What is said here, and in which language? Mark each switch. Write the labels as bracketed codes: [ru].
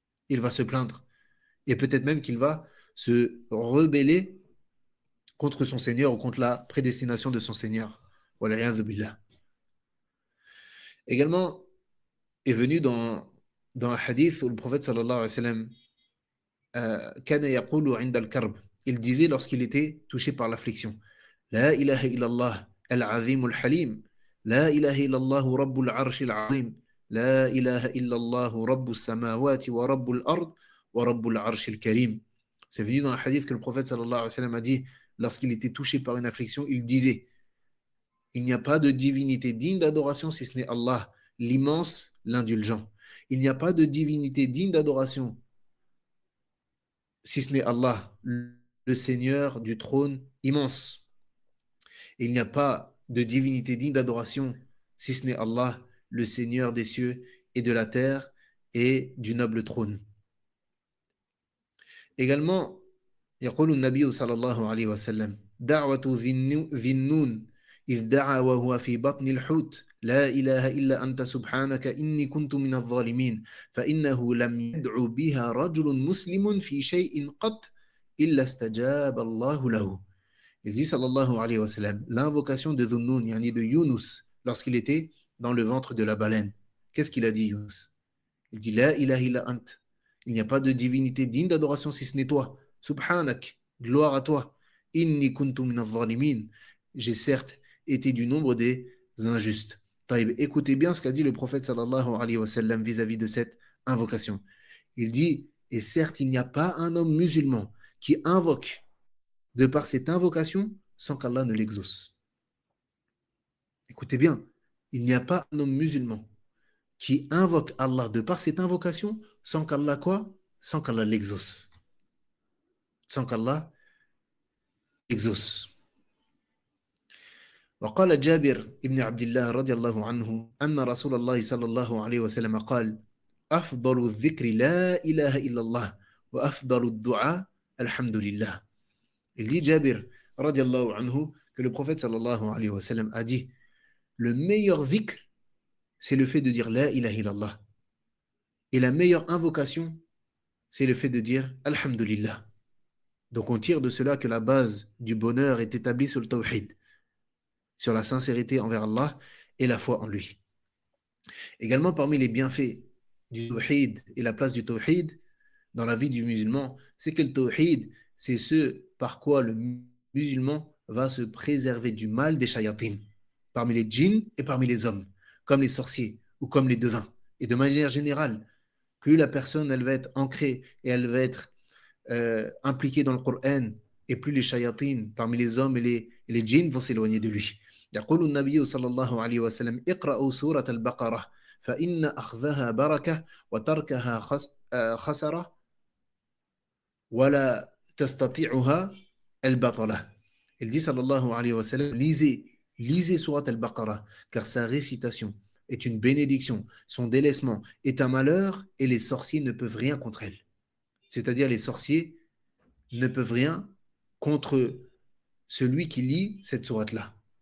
[fr] Il va se plaindre. Et peut-être même qu'il va se rebeller contre son Seigneur ou contre la prédestination de son Seigneur. Wala'iyadhu billah. Également, est venu dans un hadith où le prophète sallallahu alayhi wa sallam [ar] كان يقول عند الكرب. [fr] Il disait lorsqu'il était touché par l'affliction: [ar] لا إله إلا الله العظيم الحليم لا إله إلا الله رب العرش العظيم لا إله إلا الله رب السماوات ورب الأرض ورب العرش الكريم. [fr] C'est venu dans un hadith que le prophète sallallahu alayhi wa sallam a dit lorsqu'il était touché par une affliction, il disait: il n'y a pas de divinité digne d'adoration si ce n'est Allah, l'immense, l'indulgent. Il n'y a pas de divinité digne d'adoration si ce n'est Allah, le Seigneur du trône immense. Et il n'y a pas de divinité digne d'adoration si ce n'est Allah, le Seigneur des cieux et de la terre et du noble trône. [ar] Également, يقول النبي صلى الله عليه وسلم: دعوة ذي النون إذ دعا وهو في بطن الحوت لا إله إلا أنت سبحانك إني كنت من الظالمين فإنه لم يدع بها رجل مسلم في شيء قط إلا استجاب الله له. [fr] Il dit sallallahu alayhi wa sallam, l'invocation de Dhunnun, yani de Yunus, lorsqu'il était dans le ventre de la baleine. Qu'est-ce qu'il a dit, Yunus? Il dit [ar] la ilaha illa ant. [fr] Il n'y a pas de divinité digne d'adoration si ce n'est toi. Subhanak, gloire à toi. [ar] Inni kuntu min zalimin. [fr] J'ai certes été du nombre des injustes. Taïb, écoutez bien ce qu'a dit le prophète sallallahu alayhi wa sallam vis-à-vis de cette invocation. Il dit, et certes, il n'y a pas un homme musulman qui invoque de par cette invocation sans qu'Allah ne l'exauce. Écoutez bien, il n'y a pas un homme musulman qui invoque Allah de par cette invocation sans qu'Allah quoi? Sans qu'Allah l'exauce. Sans qu'Allah l'exauce. [ar] وقال جابر ابن عبد الله رضي الله عنه أن رسول الله صلى الله عليه وسلم قال: أفضل الذكر لا إله إلا الله وأفضل الدعاء الحمد لله. [fr] Il dit Jabir radiallahu anhu que le prophète sallallahu alayhi wa sallam a dit: le meilleur dhikr, c'est le fait de dire la ilaha illallah. Et la meilleure invocation, c'est le fait de dire alhamdulillah. Donc on tire de cela que la base du bonheur est établie sur le tawhid, sur la sincérité envers Allah et la foi en lui. Également parmi les bienfaits du tawhid et la place du tawhid dans la vie du musulman, c'est que le tawhid, c'est ce par quoi le musulman va se préserver du mal des shayatines, parmi les djinns et parmi les hommes, comme les sorciers ou comme les devins. Et de manière générale, plus la personne elle va être ancrée et elle va être impliquée dans le Coran, et plus les shayatines parmi les hommes et les djinns vont s'éloigner de lui. [ar] يقول النبي صلى الله عليه وسلم: اقرأوا سورة البقرة فإن أخذها بركة وتركها خسرة ولا تستطيعها البطلة. [fr] Il dit sallallahu alayhi wa sallam: lisez Surat al-Baqarah, car sa récitation est une bénédiction, son délaissement est un malheur et les sorciers ne peuvent rien contre elle. C'est-à-dire les sorciers ne peuvent rien contre celui qui lit cette sourate-là.